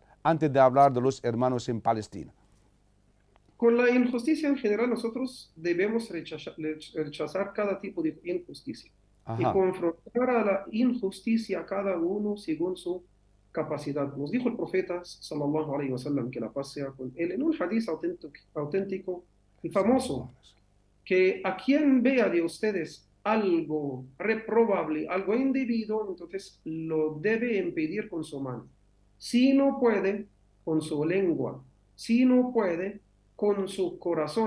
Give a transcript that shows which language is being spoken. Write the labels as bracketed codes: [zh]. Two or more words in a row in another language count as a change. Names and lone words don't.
[es] Antes de hablar de los hermanos en Palestina. Con la injusticia en general, nosotros debemos rechazar cada tipo de injusticia y Ajá, confrontar a la injusticia a cada uno según su capacidad. Nos dijo el profeta, [ar] صلى الله عليه وسلم, [es] que la paz sea con él, en un hadith auténtico y famoso, que a quien vea de ustedes algo reprobable, algo indebido, entonces lo debe impedir con su mano. Si no puede, con su lengua. Si no puede, con su corazón.